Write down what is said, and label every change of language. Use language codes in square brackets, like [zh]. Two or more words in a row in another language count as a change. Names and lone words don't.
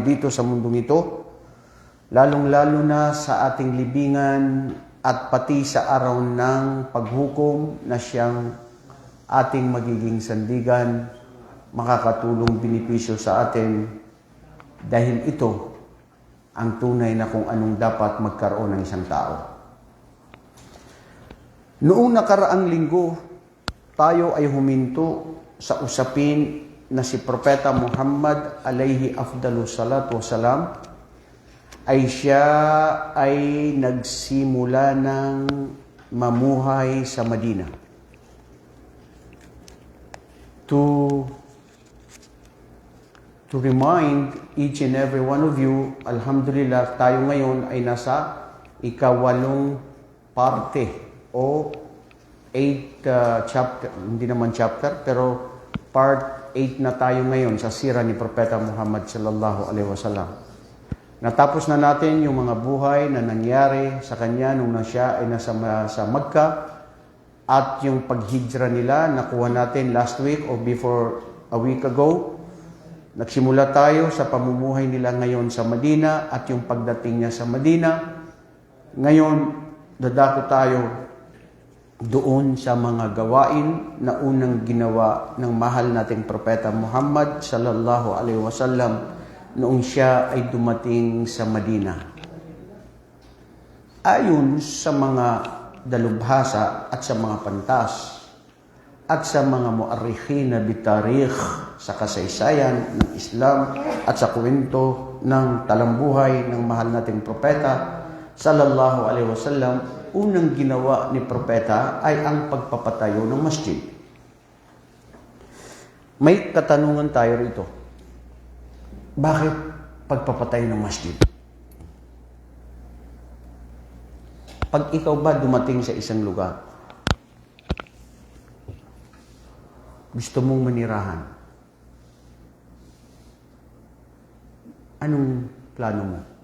[tl] dito sa mundong ito, lalong-lalo na sa ating libingan at pati sa araw ng paghukom na siyang ating magiging sandigan, makakatulong benepisyo sa atin dahil ito ang tunay na kung anong dapat magkaroon ng isang tao. Noong nakaraang linggo, tayo ay huminto sa usapin na si Propeta Muhammad [ar] alayhi afdalu salatu wasalam [tl] ay siya ay nagsimula ng mamuhay sa Madina. [en] To remind each and every one of you, alhamdulillah, [tl] tayo ngayon ay nasa ikawalong parte o 8 chapter, hindi naman chapter, pero part 8 na tayo ngayon sa sira ni Propeta Muhammad [ar] sallallahu alaihi wasallam. [tl] Natapos na natin yung mga buhay na nangyari sa kanya nung siya ay nasa sa Makkah at yung paghijra nila nakuha natin [en] last week or before a week ago. [tl] Nagsimula tayo sa pamumuhay nila ngayon sa Madina at yung pagdating niya sa Madina. Ngayon, dadako tayo doon sa mga gawain na unang ginawa ng mahal nating Propeta Muhammad [ar] sallallahu alaihi wasallam [tl] noong siya ay dumating sa Madina. Ayon sa mga dalubhasa at sa mga pantas at sa mga [ar] muarrikhina bitarikh [tl] sa kasaysayan ng Islam at sa kwento ng talambuhay ng mahal nating Propeta [ar] sallallahu alaihi wasallam, [tl] unang ginawa ni Propeta ay ang pagpapatayo ng masjid. May katanungan tayo rito. Bakit pagpapatayo ng masjid? Pag ikaw ba dumating sa isang lugar, gusto mong manirahan, Anong plano mo?